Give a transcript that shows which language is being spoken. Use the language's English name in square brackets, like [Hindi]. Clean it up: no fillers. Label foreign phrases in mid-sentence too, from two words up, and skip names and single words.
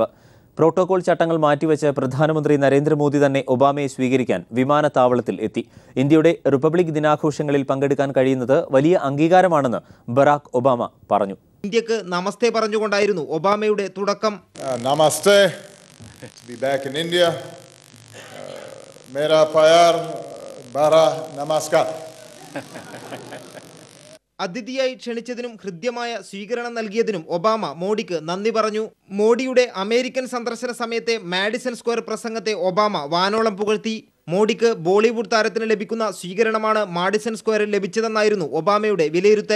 [Malayalam] പ്രോട്ടോകോൾ ചട്ടങ്ങൾ മാറ്റിവെച്ച് പ്രധാനമന്ത്രി നരേന്ദ്രമോദി തന്നെ ഒബാമയെ സ്വീകരിക്കാൻ വിമാനത്താവളത്തിൽ എത്തി. ഇന്ത്യയുടെ റിപ്പബ്ലിക് ദിനാഘോഷങ്ങളിൽ പങ്കെടുക്കാൻ കഴിയുന്നത് വലിയ അംഗീകാരമാണെന്ന് ബറാക്ക് ഒബാമ പറഞ്ഞു. ഇന്ത്യക്ക് നമസ്തേ പറഞ്ഞുകൊണ്ടായിരുന്നു ഒബാമയുടെ തുടക്കം. നമസ്തേ, [English] to be back in India. [Hindi] मेरा प्यार बारा नमस्कार. [Malayalam] അതിഥിയായി ക്ഷണിച്ചതിനും ഹൃദ്യമായ സ്വീകരണം നൽകിയതിനും ഒബാമ മോഡിക്ക് നന്ദി പറഞ്ഞു. മോഡിയുടെ അമേരിക്കൻ സന്ദർശന സമയത്തെ മാഡിസൺ സ്ക്വയർ പ്രസംഗത്തെ ഒബാമ വാനോളം പുകഴ്ത്തി. മോഡിക്ക് ബോളിവുഡ് താരത്തിന് ലഭിക്കുന്ന സ്വീകരണമാണ് മാഡിസൺ സ്ക്വയറിൽ ലഭിച്ചതെന്നായിരുന്നു ഒബാമയുടെ വിലയിരുത്തൽ.